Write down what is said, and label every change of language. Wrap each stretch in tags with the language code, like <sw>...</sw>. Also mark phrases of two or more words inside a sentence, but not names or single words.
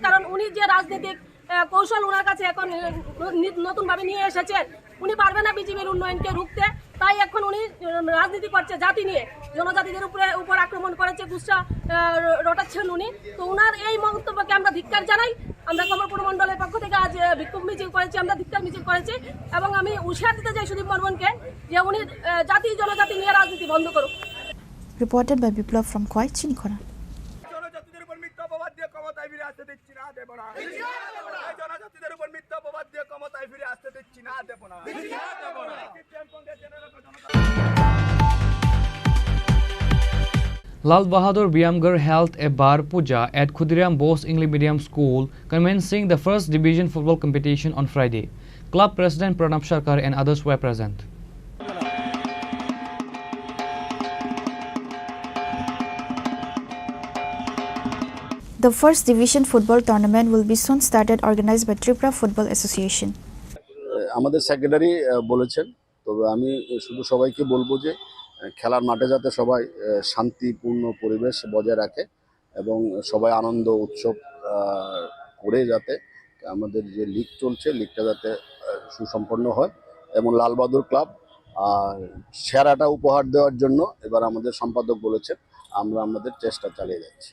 <bn>কারণ উনি যে রাজনৈতিক কৌশল ওনার কাছে এখন নতুনভাবে নিয়ে এসেছেন, উনি পারবে না বিজেপির উন্নয়নকে রুখতে, তাই এখন উনি রাজনীতি করছে জাতি নিয়ে, জনজাতিদের উপর আক্রমণ করেছে, গুচ্ছা রটাচ্ছেন উনি। তো ওনার এই মন্তব্যকে আমরা ধিক্কার জানাই। আমরা কমলপুর মণ্ডলের পক্ষ থেকে আজ বিক্ষোভ মিছিল করেছি, আমরা ধিক্কার মিছিল করেছি এবং আমি হুঁশিয়ার দিতে চাই সুদীপ বর্মনকে যে উনি জাতি জনজাতি নিয়ে রাজনীতি বন্ধ করুক।</bn> <en>Reported by Biplav from Khoi, Chinikhora. Lal Bahadur Biamgar held a bar puja at Khudiram Bose English Medium School, commencing the first division football competition on Friday. Club President Pranab Sarkar and others were present. The first division football tournament will be soon started, organized by Tripura Football Association.</en> <bn>আমাদের সেক্রেটারি বলেছেন, তবে আমি শুধু সবাইকে বলবো যে খেলার মাঠে যাতে সবাই শান্তিপূর্ণ পরিবেশ বজায় রাখে এবং সবাই আনন্দ উৎসব করে যাতে আমাদের যে লিগ চলছে লিগটা যাতে সুসম্পন্ন হয় এবং লাল বাহাদুর ক্লাব সেরাটা উপহার দেওয়ার জন্য এবার আমাদের সম্পাদক বলেছেন আমরা আমাদের চেষ্টা চালিয়ে যাচ্ছি।</bn>